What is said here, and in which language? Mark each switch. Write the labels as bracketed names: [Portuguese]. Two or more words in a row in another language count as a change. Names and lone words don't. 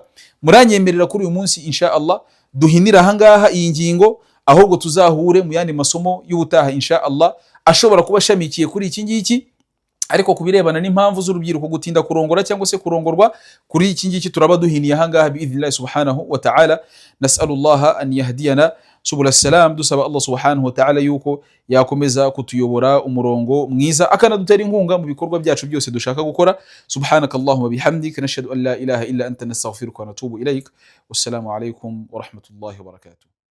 [Kinyarwanda] Muranyemerera kuri uyu munsi [Arabic] إن شاء الله [Kinyarwanda] duhinira aha ngaha iyi ngingo, ahubwo tuzahure mu yandi masomo y'ubutaha [Arabic] إن شاء الله [Kinyarwanda] ashobora kuba shamikiye kuri iki ngiki, ariko kubirebana n'impamvu z'urubyiruko gutinda kurongora cyangwa se kurongorwa, kuri iki ngiki turaba duhiniye aha ngaha [Arabic] بإذن الله سبحانه وتعالى. نسأل الله أن يهدينا سبل السلام, [Kinyarwanda] dusaba Allah [Arabic] سبحانه وتعالى [Kinyarwanda] yuko yakomeza kutuyobora umurongo mwiza, akanadutera inkunga mu bikorwa byacu byose dushaka gukora. [Arabic] سبحانك اللهم وبحمدك، نشهد أن لا إله إلا أنت، نستغفرك ونتوب إليك. والسلام عليكم ورحمة الله وبركاته.